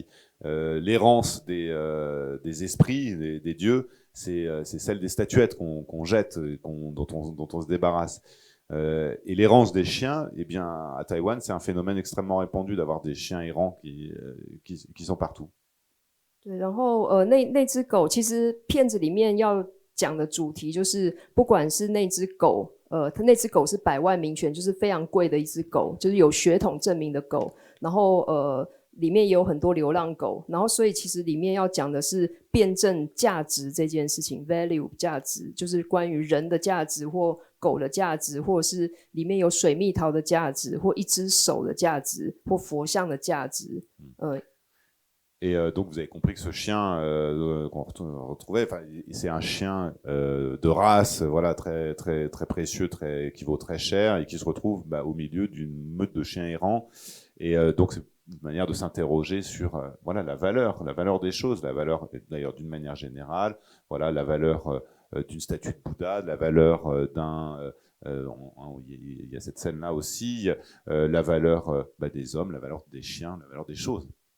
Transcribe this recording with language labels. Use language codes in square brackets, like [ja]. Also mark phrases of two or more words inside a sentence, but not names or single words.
[fr] L'errance des esprits, des dieux, c'est celle des statuettes qu'on jette, dont on se débarrasse. Et l'errance des chiens, eh bien, à Taïwan, c'est un phénomène extrêmement répandu d'avoir des chiens errants qui sont partout. [zh] 对，然后那只狗，其实片子里面要讲的主题就是，不管是那只狗，那只狗是百万名犬，就是非常贵的一只狗，就是有血统证明的狗。然后里面也有很多流浪狗，然后所以其实里面要讲的是辩证价值这件事情 ，value 价值就是关于人的价值或狗的价值，或者是里面有水蜜桃的价值，或一只手的价值，或佛像的价值。 [fr] Et donc vous avez compris que ce chien qu'on retrouvait, c'est un chien de race, voilà, très très très précieux, qui vaut très cher et qui se retrouve au milieu d'une meute de chiens errants. Et donc c'est une manière de s'interroger sur voilà la valeur des choses, la valeur d'ailleurs d'une manière générale, voilà la valeur d'une statue de Bouddha, la valeur d'un il y a cette scène là aussi, la valeur des hommes, la valeur des chiens, la valeur des choses.